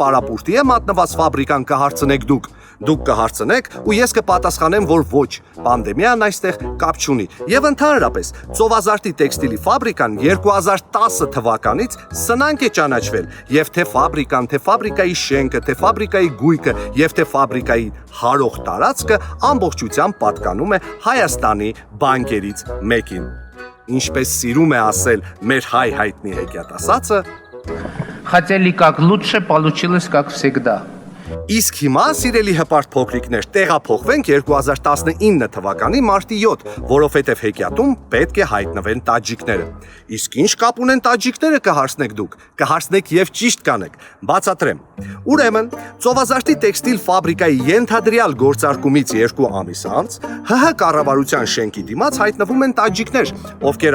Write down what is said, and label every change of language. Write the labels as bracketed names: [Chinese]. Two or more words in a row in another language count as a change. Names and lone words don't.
[Armenian] է մատնված ֆաբրիկան կհարցնեք դուք։ Դուք կհարցնեք ու ես կպատասխանեմ, որ ոչ, պանդեմիան այստեղ կապ չունի։ Եվ ընդհանրապես, ծովազարտի տեքստիլի ֆաբրիկան 2010 թվականից սնանկ է ճանաչվել, եւ թե ֆաբրիկան, թե ֆաբրիկայի շենքը, թե ֆաբրիկայի գույքը եւ թե ֆաբրիկայի հարող տարածքը ամբողջությամբ պատկանում է Հայաստանի բանկերից մեկին։ Ինչպես սիրում է ասել մեր հայտնի հեքիաթասացը, [Russian] Хотели как лучше, получилось как всегда. [Armenian] Իսկ հիմա, սիրելի հպարտ փոքրիկներ, տեղափոխվենք 2019 թվականի մարտի 7, որովհետև հեքիաթում պետք է հայտնվեն տաջիկները։ Իսկ ինչ կապ ունեն տաջիկները, կհարցնեք դուք, կհարցնեք եւ ճիշտ կանեք։ Բացատրեմ։ Ուրեմն, ծովազարտի տեքստիլ ֆաբրիկայի ենթադրյալ գործարկումից 2 ամիս անց ՀՀ կառավարության շենքի դիմաց հայտնվում են տաջիկներ, ովքեր